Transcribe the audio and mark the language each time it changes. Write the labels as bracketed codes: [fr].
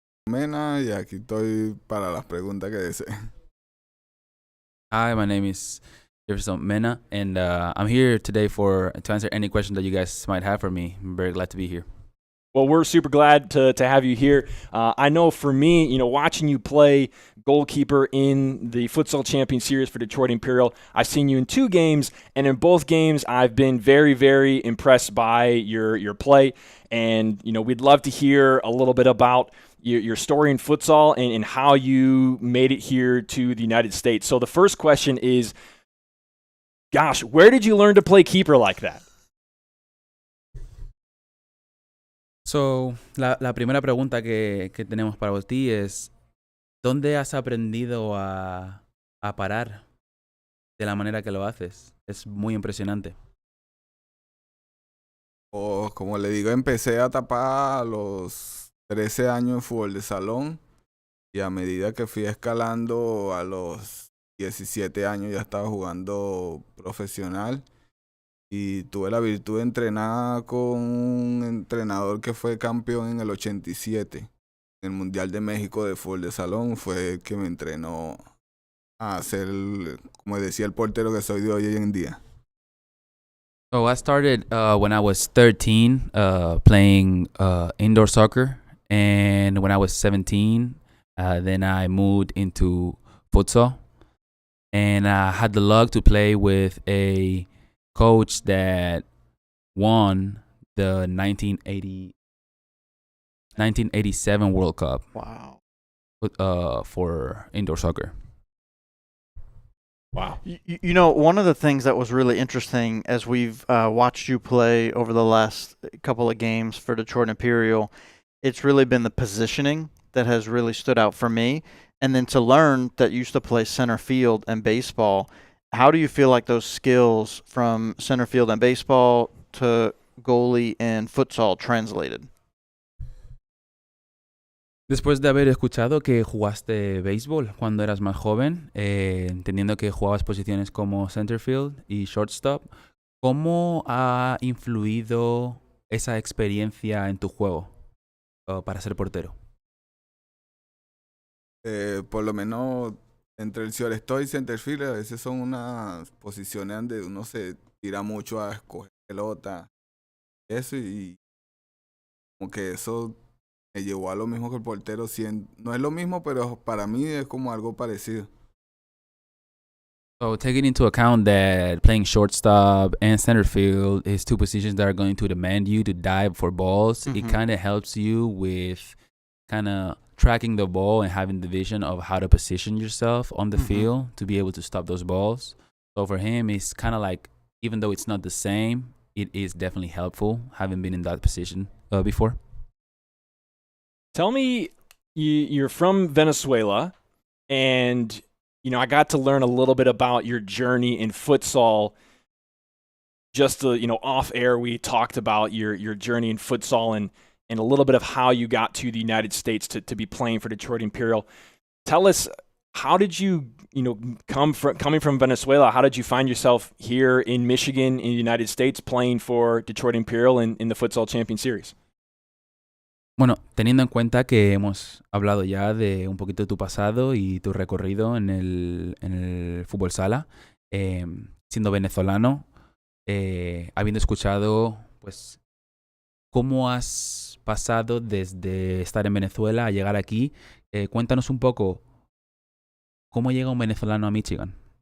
[es] Mena, y aquí estoy para las preguntas que deseen. [en] Hi, my name is Jefferson Mena, and I'm here today to answer any question that you guys might have for me. I'm very glad to be here. Well, we're super glad to have you here. I know for me, watching you play goalkeeper in the Futsal Champions Series for Detroit Imperial, I've seen you in 2 games, and in both games, I've been very, very impressed by your play. And, we'd love to hear a little bit about your story in futsal and how you made it here to the United States. So the first question is, gosh, where did you learn to play keeper like that? [es] So, la primera pregunta que tenemos para ti es, ¿dónde has aprendido a parar de la manera que lo haces? Es muy impresionante. Como le digo, empecé a tapar a los 13 años en fútbol de salón, y a medida que fui escalando a los 17 años ya estaba jugando profesional. Y tuve la virtud de entrenar con un entrenador que fue campeón en el 87. En el Mundial de México de fútbol de salón fue el que me entrenó a ser, como decía, el portero que soy de hoy en día. [en] So I started when I was 13 playing indoor soccer. And when I was 17, then I moved into futsal. And I had the luck to play with a coach that won the 1987 World Cup. Wow. For indoor soccer. Wow. One of the things that was really interesting as we've watched you play over the last couple of games for Detroit Imperial, it's really been the positioning that has really stood out for me. And then to learn that you used to play center field and baseball, how do you feel like those skills from center field and baseball to goalie and futsal translated? [es] Después de haber escuchado que jugaste béisbol cuando eras más joven, entendiendo que jugabas posiciones como centerfield y shortstop, ¿cómo ha influido esa experiencia en tu juego para ser portero? Por lo menos entre el shortstop y centerfield a veces son unas posiciones donde uno se tira mucho a escoger pelota, eso, y como que eso me llevó a lo mismo que el portero. No es lo mismo, pero para mí es como algo parecido. [en] So taking into account that playing shortstop and center field is 2 positions that are going to demand you to dive for balls, it kind of helps you with kind of tracking the ball and having the vision of how to position yourself on the field to be able to stop those balls. So for him, it's kind of like, even though it's not the same, it is definitely helpful having been in that position before. Tell me, you're from Venezuela, and I got to learn a little bit about your journey in futsal. just off air, we talked about your journey in futsal and a little bit of how you got to the United States to be playing for Detroit Imperial. Tell us, how did you, coming from Venezuela, how did you find yourself here in Michigan, in the United States, playing for Detroit Imperial in the Futsal Champions Series? [es] Bueno, teniendo en cuenta que hemos hablado ya de un poquito de tu pasado y tu recorrido en el fútbol sala, siendo venezolano, habiendo escuchado, pues, cómo has pasado desde estar en Venezuela a llegar aquí, cuéntanos un poco cómo llega un venezolano a Michigan.